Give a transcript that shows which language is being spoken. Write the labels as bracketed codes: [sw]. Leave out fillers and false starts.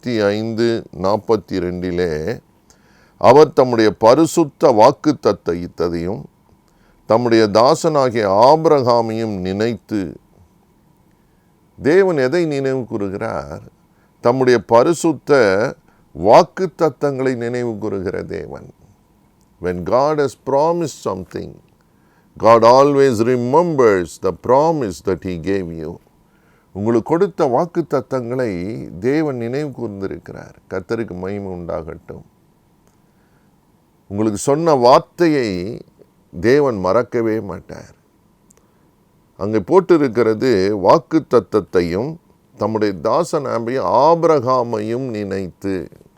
[ta] 105:42 அவர் தம்முடைய பரிசுத்த வாக்குத்தத்தத்தையும் தம்முடைய தாசனாகிய ஆபிரகாமையும் நினைத்து, தேவன் எதை நினைவு கூறுகிறார்? தம்முடைய பரிசுத்த வாக்குத்தத்தங்களை நினைவு கூறுகிற தேவன். [en] When God has promised something, God always remembers the promise that He gave you. [ta] உங்களுக்கு கொடுத்த வாக்குத்தத்தங்களை தேவன் நினைவு கூர்ந்திருக்கிறார். கர்த்தருக்கு மகிமை உண்டாகட்டும். உங்களுக்கு சொன்ன வார்த்தையை தேவன் மறக்கவே மாட்டார். அங்கே போட்டிருக்கிறது, வாக்குத்தத்தத்தையும் தம்முடைய தாசனாகிய ஆபிரகாமையும் நினைத்து.